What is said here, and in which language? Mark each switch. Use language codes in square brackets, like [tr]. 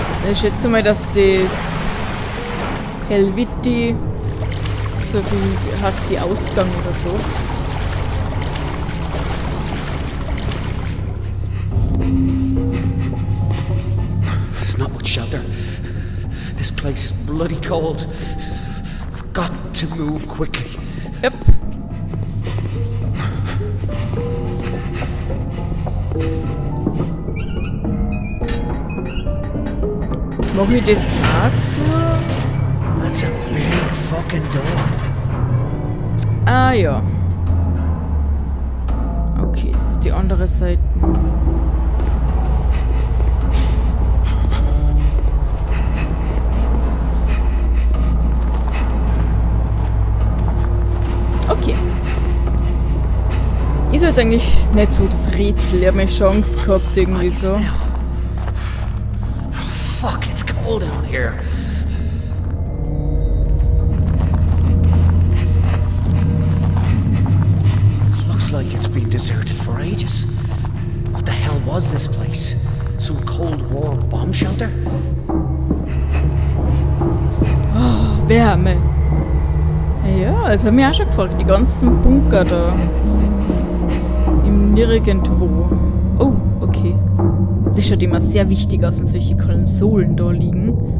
[de] Ich schätze mal, dass das Helviti so viel heißt wie Ausgang oder so. [en] There's not much shelter. This place is bloody cold. I've got to move quickly. Yep. [de] Jetzt mache ich das auch zu. [en] That's a big fucking door. [de] Ah ja. Okay, es ist die andere Seite. Okay. Ist jetzt eigentlich nicht so das Rätsel. Ich habe eine Chance gehabt irgendwie so. [en] Oh, fuck, it's cold down here. Looks like it's been deserted for ages. What the hell was this place? Some Cold War bomb shelter? [de] Oh, Wärme. Ja, das haben wir auch schon gefragt. Die ganzen Bunker da. Im Nirgendwo. Oh, okay. Das schaut immer sehr wichtig aus, wenn solche Konsolen da liegen.